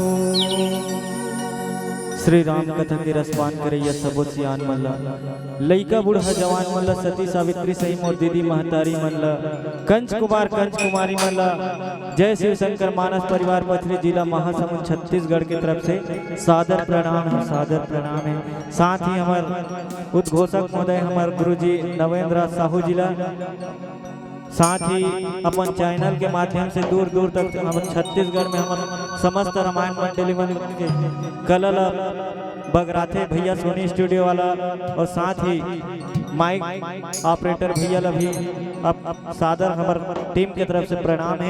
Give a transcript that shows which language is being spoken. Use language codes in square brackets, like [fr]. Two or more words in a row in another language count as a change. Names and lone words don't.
[hne] श्री राम कथा के रसपान करैया सबो सियान मन ला, लइका बूढ़ा जवान मन ला, सती सावित्री सही मोर दीदी महतारी मन ला, कंच कुमार कंच कुमारी मन ला, जय शिव शंकर मानस परिवार पथरी जिला महासमुंद छत्तीसगढ़ की तरफ से सादर प्रणाम है, सादर प्रणाम है। साथ ही हमारे उद्घोषक महोदय हमारे गुरुजी नवेंद्र साहू जिला, साथ ही अपन चैनल के माध्यम से दूर दूर तक हम छत्तीसगढ़ में हम समस्त रामायण मंडली मन के कलल बगराथे भैया सोनी स्टूडियो वाला, और साथ ही माइक ऑपरेटर भैया ला भी अब सादर हमार टीम के तरफ से प्रणाम है।